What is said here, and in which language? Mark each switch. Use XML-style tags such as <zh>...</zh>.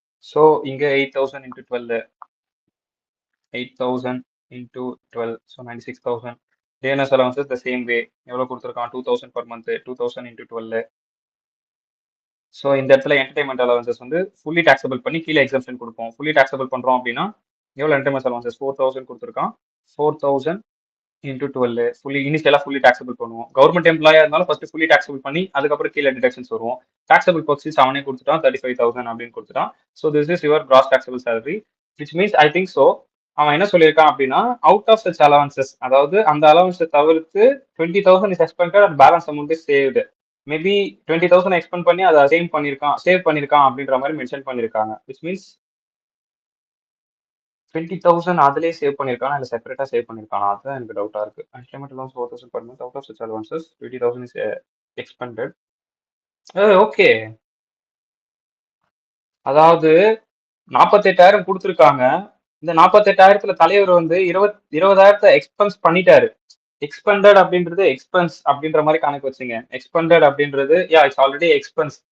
<ta>So இங்கே 8,000 into 12 8,000 into 12 so 96,000.</ta> <en>DNS allowances the same way</en> <ta>எவ்வளோ கொடுத்துருக்கான்?</ta> <en>2,000 per month. 2,000 into 12.</en> <ta>ஸோ இந்த இடத்துல என்டர்டைன்மெண்ட் அலவன்சஸ் வந்து ஃபுல்லி டாக்ஸபிள் பண்ணி கீழே எக்ஸம்ஷன் கொடுப்போம். ஃபுல்லி டாக்ஸபிள் பண்ணுறோம் அப்படின்னா எவ்வளோ என்டர்டைன்மெண்ட் அலவன்சஸ்? 4,000 கொடுத்துருக்கான். 4,000 இன்டூ 12 ஃபுல்லி இனிஷியலாக ஃபுல்லி டாக்ஸபிள் பண்ணுவோம். கவர்மெண்ட் எம்ப்ளாயா இருந்தாலும் ஃபர்ஸ்ட் ஃபுல்லி டாக்ஸபிள் பண்ணி அதுக்கப்புறம் கீழே டிடக்ஷன்ஸ் வருவோம். டாக்ஸபிள் பர்க்ஸிஸ் அவனே கொடுத்துட்டான் 35,000 அப்படின்னு கொடுத்துட்டான்.</ta> <en>so this is your gross taxable salary</en> <ta>which means I think so அவன் என்ன சொல்லியிருக்கான் அப்படின்னா</ta> <en>out of such allowances,</en> <ta>அதாவது அந்த அலவன்ஸை தவிர்த்து</ta> <en>20,000 is expended and balance amount is saved.</en> <ta>Maybe 20,000 expand பண்ணி அதை சேவ் பண்ணியிருக்கான் அப்படின்ற மாதிரி மென்ஷன் பண்ணியிருக்காங்க. விச் மீன்ஸ் 20,000 அதுலேயே சேவ் பண்ணியிருக்கானா இல்லை செப்பரேட்டாக சேவ் பண்ணியிருக்கானா? அதுதான் எனக்கு டவுட்டாக இருக்கு.</ta> <en>Entertainment allowance 4,000 per month. Out of such allowances 20,000 is expended.</en> <ta>Okay, அதாவது 48,000 கொடுத்துருக்காங்க. இந்த 48,000த்துல தலைவர் வந்து 20,000 எக்ஸ்பென்ஸ் பண்ணிட்டாரு. எக்ஸ்பெண்டட் அப்படின்றது எக்ஸ்பென்ஸ் அப்படின்ற மாதிரி கணக்கு வச்சுங்க. எக்ஸ்பெண்டட் அப்படின்றது</ta> <en>It's already expense.</en>